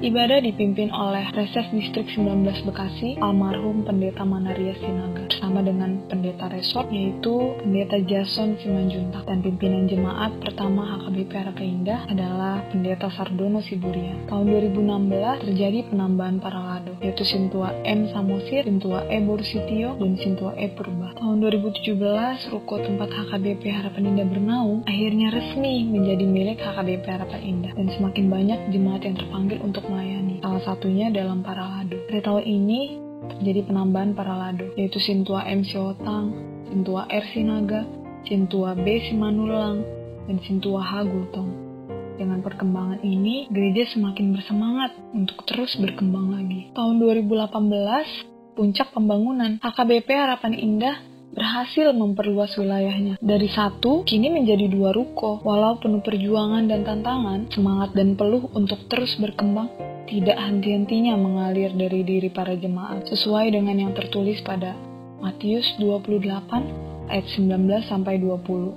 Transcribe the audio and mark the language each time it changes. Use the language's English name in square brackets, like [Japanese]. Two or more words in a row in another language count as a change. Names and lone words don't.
[Indonesian] Ibadah dipimpin oleh Reses Distrik 19 Bekasi, almarhum Pendeta Manaria Sinaga, bersama dengan Pendeta Resort, yaitu Pendeta Jason Simanjuntak, dan pimpinan jemaat pertama HKBP Harapan Indah adalah Pendeta Sardono Siburian. Tahun 2016 terjadi penambahan para lado, yaitu Sintua M. Samosir, Sintua E. Borsitio, dan Sintua E. Purba. Tahun 2017, ruko tempat HKBP Harapan Indah bernaung akhirnya resmi menjadi milik HKBP Harapan Indah, dan semakin banyak jemaat yang terpanggil untuk melayani, salah satunya dalam para lado. Pada tahun ini terjadi penambahan para lado, yaitu Sintua M. Siotang, Sintua R. Sinaga, Sintua B. Simanulang, dan Sintua H. Gultong. Dengan perkembangan ini, gereja semakin bersemangat untuk terus berkembang lagi. Tahun 2018, puncak pembangunan, HKBP Harapan Indah berhasil memperluas wilayahnya. Dari 1, kini menjadi 2 ruko. Walau penuh perjuangan dan tantangan, semangat dan peluh untuk terus berkembang tidak henti-hentinya mengalir dari diri para jemaat, sesuai dengan yang tertulis pada Matius 28 ayat 19-20.